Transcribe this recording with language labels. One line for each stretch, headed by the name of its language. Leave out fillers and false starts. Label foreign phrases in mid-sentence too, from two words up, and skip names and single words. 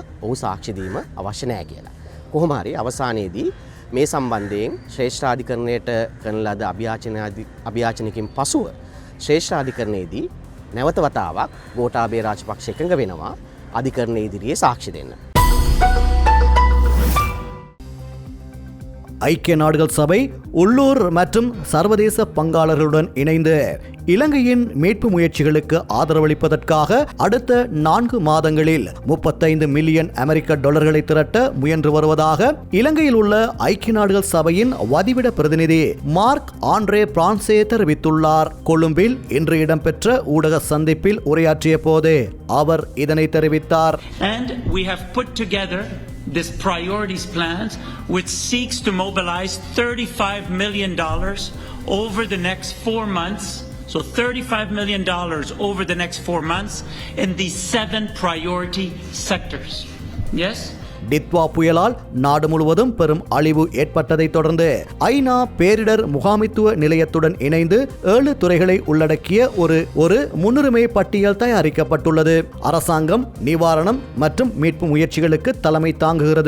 Sinhala: ඔහු සාක්ෂි දීම අවශ්‍ය නැහැ කියලා. කොහොම හරි අවසානයේදී මේ සම්බන්ධයෙන් ශ්‍රේෂ්ඨාධිකරණයට කරන ලද අභියාචනකින් පසුව ශ්‍රේෂ්ඨාධිකරණයේදී නැවත වතාවක් ගෝඨාභය රාජපක්ෂ එකඟ වෙනවා අධිකරණයේ ඉදිරියේ සාක්ෂි දෙන්න.
Tamil: ஐக்கிய நாடுகள் சபை உள்ளூர் மற்றும் சர்வதேச பங்காளர்களுடன் இணைந்து இலங்கையின் மீட்பு முயற்சிகளுக்கு ஆதரவளிப்பதற்காக அடுத்த 4 மாதங்களில் 35 மில்லியன் அமெரிக்க டாலர்களை திரட்ட முயன்று வருவதாக இலங்கையில் உள்ள ஐக்கிய நாடுகள் சபையின் வதிவிட பிரதிநிதி மார்க் ஆண்ட்ரே பிரான்சே தெரிவித்துள்ளார். கொழும்பில் இன்று இடம்பெற்ற ஊடக சந்திப்பில் உரையாற்றிய போது அவர் இதனை தெரிவித்தார்.
English: And we have put together this priorities plans which seeks to mobilize $35 million over the next 4 months. So $35 million over the next 4 months in these 7 priority sectors. Yes?
Tamil: டித்வா புயலால் நாடு முழுவதும் பெரும் அழிவு ஏற்பட்டதை தொடர்ந்து ஐநா பேரிடர் முகாமித்துவ நிலையத்துடன் இணைந்து 7 துறைகளை உள்ளடக்கிய ஒரு முன்னுரிமை பட்டியல் தயாரிக்கப்பட்டுள்ளது. அரசாங்கம் நிவாரணம் மற்றும் மீட்பு முயற்சிகளுக்கு தலைமை தாங்குகிறது.